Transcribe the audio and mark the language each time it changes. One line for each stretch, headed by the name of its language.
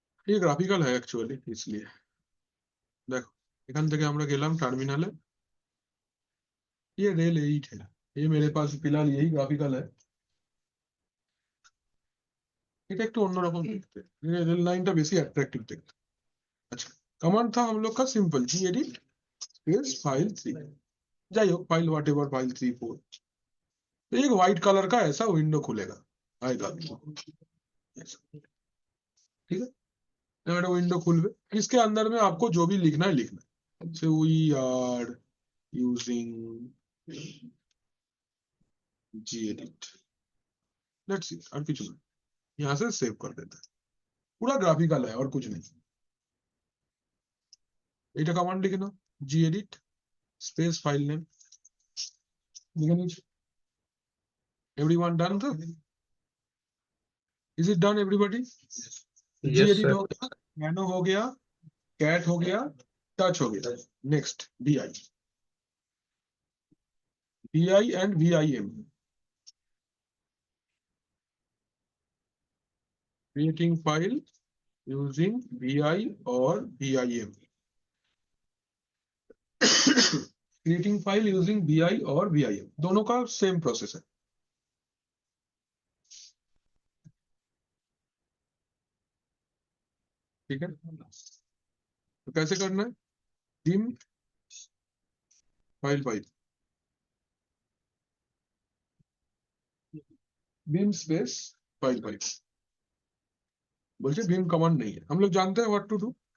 Hindi: ये গ্রাফিক্যাল है एक्चुअली, इसलिए देखो
Bangla: এখান থেকে আমরা গেলাম টার্মিনালে।
Hindi: ये रेल 8 है, ये मेरे पास फिलहाल यही ग्राफिकल है।
Bangla: এটা একটু অন্যরকম দেখতে, রেল লাইনটা বেশি অ্যাট্রাকটিভ দেখতে।
Hindi: আচ্ছা, কমান্ড था हम लोग का सिंपल gedit स्पेस फाइल 3,
Bangla: যাই হোক
Hindi: फाइल व्हाटएवर फाइल 3 4। तो एक व्हाइट कलर का ऐसा विंडो खुलेगा, आएगा ऐसा, ठीक है।
Bangla: একটা উইন্ডো খুলবে,
Hindi: इसके अंदर में आपको जो भी लिखना है
Bangla: लिखना है।
English: say we are using gedit, let's see,
Hindi: और कुछ नहीं। यहाँ से सेव कर देते हैं, पूरा ग्राफिकल है और कुछ नहीं।
Bangla: এটা কমান্ড লিখে নাও, gedit স্পেস ফাইল নেম লিখে নিয়েছি।
Hindi: एवरीवन डन था?
English: Is it done everybody?
Hindi: gedit हो गया, nano हो गया, cat हो गया, टच हो गया।
English: next vi and vim, creating file using vi or vim, creating file using vi और vim,
Hindi: दोनों का सेम प्रोसेस है, ठीक है। तो कैसे करना है? vim file file vim space file file, बोलते vim कमांड नहीं है, हम लोग जानते हैं व्हाट टू डू।